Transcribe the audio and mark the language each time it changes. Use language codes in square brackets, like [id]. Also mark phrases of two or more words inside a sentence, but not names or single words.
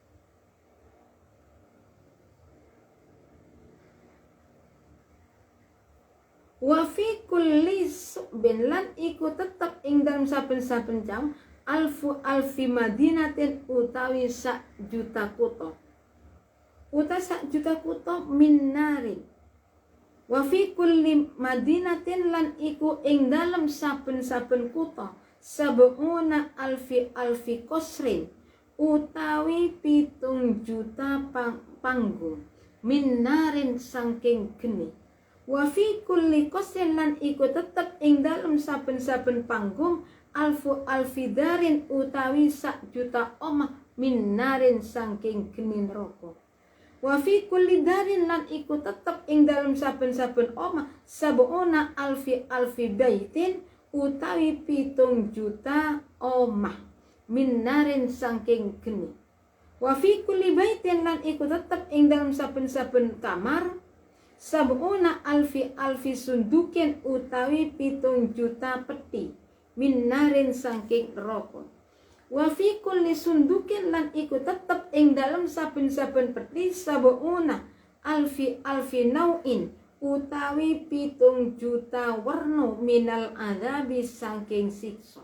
[ar] وفي كل شعب [jv] lan iku tetep ing dalem saben-saben cawangan [ar] ألف مدينة [jv] utawi 1 juta kutha [ar] من نار. وفي كل مدينة [jv] lan iku ing dalem saben-saben kutha [ar] سبعون ألف قصر [jv] utawi 7 juta panggung [ar] من نار [jv] saking geni. [ar] وفي كل قصر [jv] lan iku tetep ing dalem saben-saben panggung [ar] ألف دار [jv] utawi 1 juta omah [ar] من نار [jv] saking geni neraka. [ar] وفي كل دار [jv] lan iku tetep ing dalem saben-saben omah [ar] سبعون ألف بيت [jv] utawi 7 juta omah [ar] من نار [jv] saking geni. [ar] وفي كل بيت [jv] lan iku tetep ing dalem saben-saben kamar [ar] سبعون ألف صندوق [jv] utawi 7 juta peti [ar] من نار [jv] saking neraka. [ar] وفي كل صندوق [jv] lan iku tetep ing dalem saben-saben peti [ar] سبعون ألف نوع [jv] utawi 7 juta warna [ar] من العذاب [jv] saking siksa.